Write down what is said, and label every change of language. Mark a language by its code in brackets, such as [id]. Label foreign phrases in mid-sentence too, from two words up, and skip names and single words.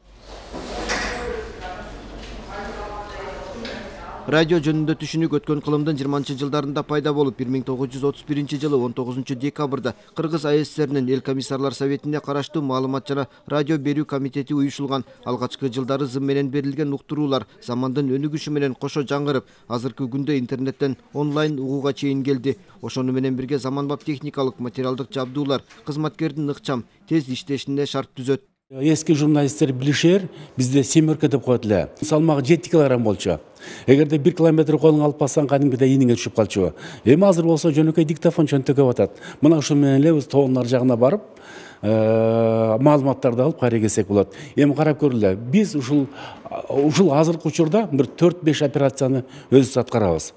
[ky] Радио жөнүндө түшүнүк өткөн кылымдын 20-жылдарында пайда болуп, 1931 жылы 19 декабрда Кыргыз АССРнин эл комиссарлар советине караштуу маалымат жана радио берүү комитети уюшулган. Алгачкы жылдары зым менен берилген уктуруулар замандын өнүгүшү менен кошо жаңырып, азыркы күндө интернеттен онлайн угууга чейин келди. Ошону менен бирге заманбап техникалык материалдык жабдуулар кызматкердин ыкчам, тез иштешине шарт түзөт. Eski jurnalistler bilişer, bizde semörke dep koyat эле. Салмагы 7 килограмм болчу. Эгерде 1 километр колуңа алып бассаң, кадимкидей ийниңе түшүп калчу. Эми азыр болсо жөнөкөй диктофон чөнтөгөп атат. Мына ушул менен эле өз тоонун ар жагына барып, маалыматтарды алып кайра келсек болот. Эми карап көрүлө. Биз ушул азыркы учурда бир 4-5 операцияны өзүбүз аткарабыз.